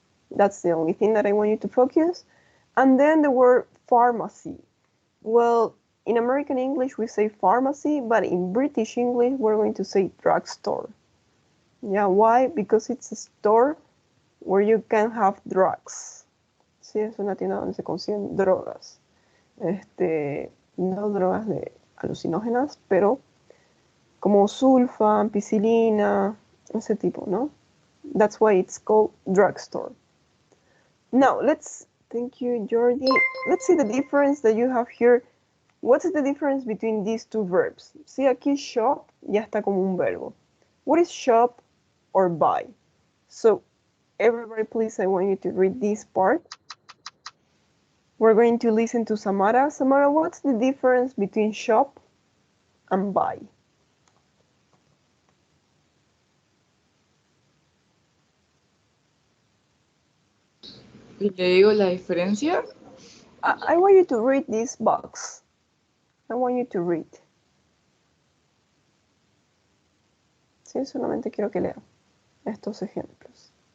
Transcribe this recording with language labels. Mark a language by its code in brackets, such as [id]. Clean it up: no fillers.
[en] That's the only thing that I want you to focus. And then the word pharmacy. Well, in American English we say pharmacy, but in British English we're going to say drugstore. Yeah, why? Because it's a store where you can have drugs. [es] Sí, es una tienda donde se consiguen drogas. No drogas de alucinógenas, pero como sulfa, ampicilina, ese tipo, ¿no? [en] That's why it's called drugstore. Now, thank you, Jordi. Let's see the difference that you have here. What's the difference between these two verbs? [es] Sí, aquí shop ya está como un verbo. [en] What is shop or buy? So, everybody, please, I want you to read this part. We're going to listen to Samara. Samara, what's the difference between shop and buy? [es] ¿Y le digo la diferencia? [en] I want you to read this box. I want you to read. [es] Sí, solamente quiero que lea estos ejemplos.